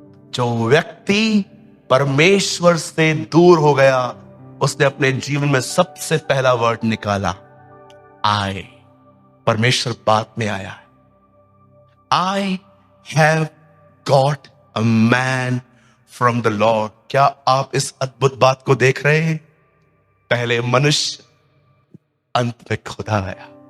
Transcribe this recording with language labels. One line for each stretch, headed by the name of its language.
Hindi: जो व्यक्ति परमेश्वर से दूर हो गया उसने अपने जीवन में सबसे पहला वर्ड निकाला, I. परमेश्वर बात में आया है.
English: I have got a man from the Lord.
Hindi: क्या आप इस अद्भुत बात को देख रहे हैं? पहले मनुष्य, अंत में खुदा आया.